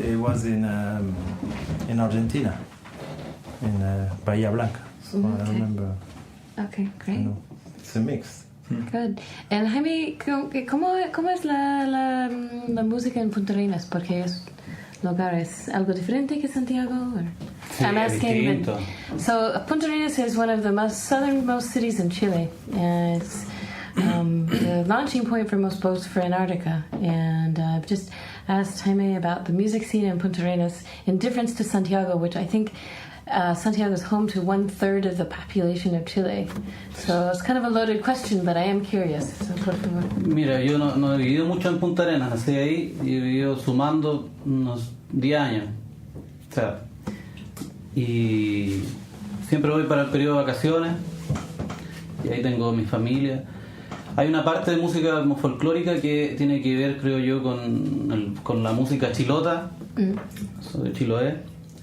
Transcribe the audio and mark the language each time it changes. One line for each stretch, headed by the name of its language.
English: It was in Argentina, in Bahía Blanca. So I remember. Okay, great. It's a mix. Good.
Spanish: And Jaime, ¿cómo es la música en Punta Arenas? Porque es algo diferente que Santiago?
English: Sí, I'm asking. So Punta Arenas is one of the southernmost cities in Chile, and it's the launching point for most boats for Antarctica. And I've just asked Jaime about the music scene in Punta Arenas in difference to Santiago, which I think Santiago is home to 1/3 of the population of Chile. So it's kind of a loaded question, but I am curious.
Spanish: So, por favor. Mira, yo no he vivido mucho en Punta Arenas, nací ahí y he vivido sumando unos 10 años. O sea, y siempre voy para el periodo de vacaciones y ahí tengo mi familia. Hay una parte de música como folclórica que tiene que ver, creo yo, con la música chilota, de Chiloé.